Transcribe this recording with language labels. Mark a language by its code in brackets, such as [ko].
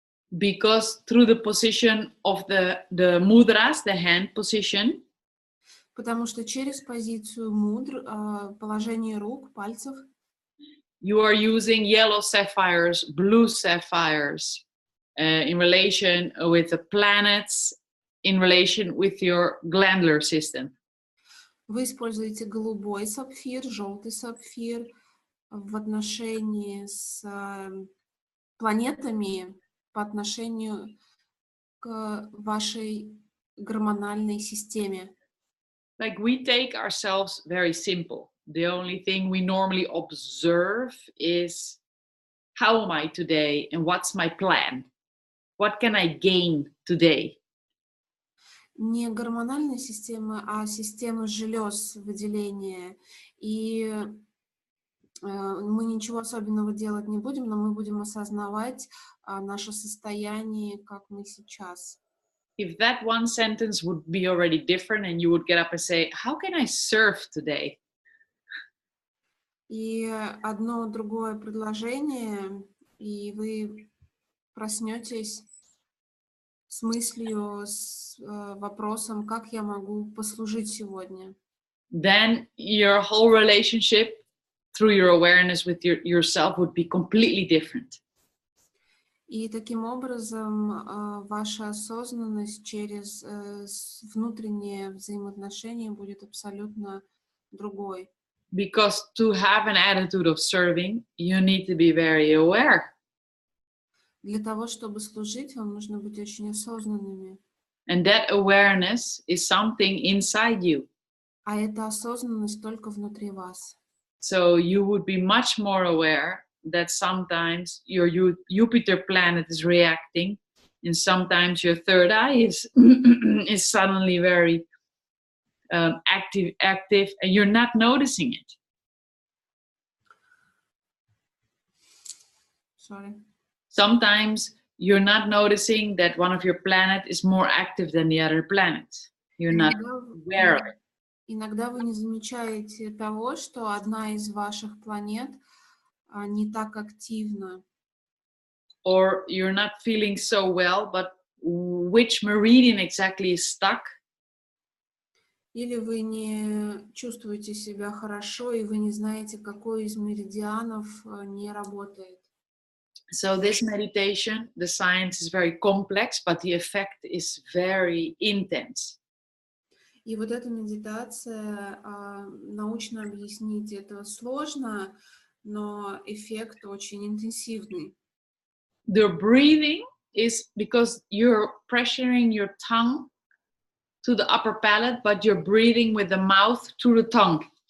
[en] Because through the position of the mudras, the hand position, [ru] Потому что через позицию мудр, положение рук, пальцев, [en] you are using yellow sapphires, blue sapphires, in relation with the planets, in relation with your glandular system. [ru] вы используете голубой сапфир, желтый сапфир в отношении с планетами по отношению к вашей гормональной системе. [en] Like we take ourselves very simple. The only thing we normally observe is how am I today and what's my plan? What can I gain today? [ru] Не гормональная система, а система желез выделения. И мы ничего особенного делать не будем, но мы будем осознавать наше состояние, как мы сейчас. [en] If that one sentence would be already different and you would get up and say, how can I serve today? [ru] И одно другое предложение, и вы проснетесь с мыслью, с вопросом, как я могу послужить сегодня. [en] Then your whole relationship through your awareness with yourself would be completely different. [ru] И таким образом ваша осознанность через внутреннее взаимоотношение будет абсолютно другой. [en] Because to have an attitude of serving, you need to be very aware. [ru] Для того, чтобы служить, вам нужно быть очень осознанными. [en] And that awareness is something inside you. [ru] А эта осознанность только внутри вас. [en] So you would be much more aware that sometimes your Jupiter planet is reacting, and sometimes your third eye is is suddenly very active, and you're not noticing it. Sorry. Sometimes you're not noticing that one of your planet is more active than the other planet. You're not aware of it. [ru] Иногда вы не замечаете того, что одна из ваших планет не так активна. [en] Or you're not feeling so well, but which meridian exactly is stuck? [ru] Или вы не чувствуете себя хорошо, и вы не знаете, какой из меридианов не работает. [en] So this meditation, the science is very complex, but the effect is very intense. [ru] И вот эта медитация, научно объяснить это сложно, но эффект очень интенсивный. [en] The breathing is because you're pressuring your tongue to the upper palate, but you're breathing with the mouth through the tongue.